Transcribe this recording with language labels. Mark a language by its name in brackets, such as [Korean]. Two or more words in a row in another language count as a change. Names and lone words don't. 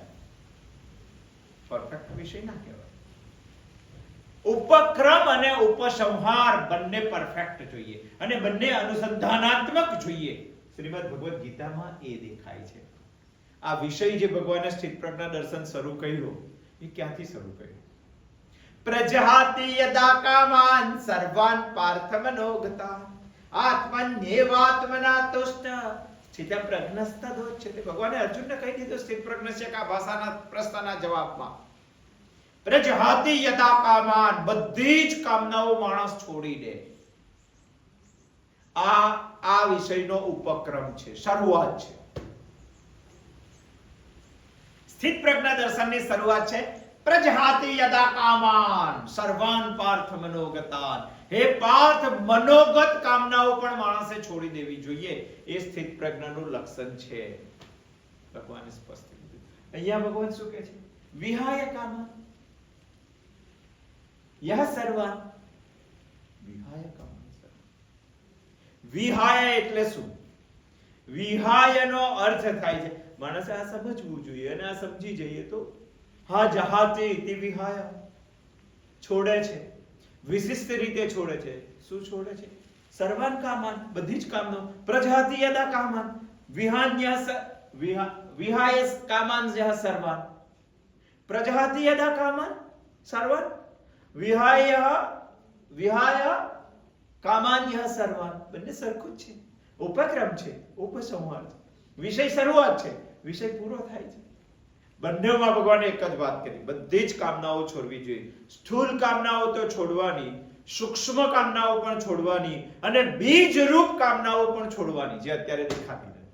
[Gujarati] પરફેક્ટ વિષય ના કહેવાય. ઉપક્રમ અને ઉપસંહાર બંને પરફેક્ટ જોઈએ અને બંને અનુસંધાનાત્મક જોઈએ. શ્રીમદ ભગવદ ગીતામાં એ દેખાય છે. આ વિષય જે ભગવાને સ્થિત પ્રજ્ઞા દર્શન શરૂ કર્યો એ ક્યાંથી શરૂ કર્યું? [Sanskrit] प्रजहाति यदा कामान् सर्वान् पार्थ मनोगतान् आत्मन्येवात्मना तुष्टः स्थितप्रज्ञस्तदोच्यते. [Gujarati] ભગવાને અર્જુનને કહી દીધું [Sanskrit] स्थितप्रज्ञस्य का भाषा [Gujarati] પ્રશ્નના જવાબમાં, [Sanskrit] प्रजहाति यदा कामान्, [Gujarati] બધી જ કામનાઓ માણસ છોડી દે. આ વિષયનો ઉપક્રમ છે, શરૂઆત છે. સ્થિત પ્રજ્ઞા દર્શનની શરૂઆત છે [Sanskrit] प्रजहाति यदा कामान् सर्वान् पार्थ मनोगतान्. [Gujarati] હે પાર્થ, મનોગત કામનાઓ પણ માણસે છોડી દેવી જોઈએ. એ સ્થિત પ્રજ્ઞાનું લક્ષણ છે. ભગવાને સ્પષ્ટ કીધું. અહીંયા ભગવાન શું કહે છે? [Sanskrit] विहाय कामान् यः सर्वान्. विहाय कामान् सर्वान्. [Gujarati] વિહાય એટલે શું? વિહાયનો અર્થ થાય છે, માણસે આ સમજવું જોઈએ અને આ સમજી જઈએ તો [Sanskrit] ह जहाति इति विहाय, [Gujarati] છોડે છે, વિશિષ્ટ રીતે છોડે છે. શું છોડે છે? [Sanskrit] सर्वान् कामान्, [Gujarati] બધી જ કામનો. [Sanskrit] प्रजहाति यदा कामान् विहाय कामान् यः सर्वान्. प्रजहाति यदा कामान् सर्वान् विहाय कामान् यः सर्वान्. [Gujarati] બંને સરખું જ છે. ઉપક્રમ છે, ઉપસંહાર છે. વિષય શરૂઆત છે, વિષય પૂરો થાય છે. બંનેમાં ભગવાને એક જ વાત કરી, બધી જ કામનાઓ છોડવી જોઈએ. સ્થૂળ કામનાઓ તો છોડવાની, સૂક્ષ્મ કામનાઓ પણ છોડવાની અને બીજરૂપ કામનાઓ પણ છોડવાની જે અત્યારે દેખાતી નથી.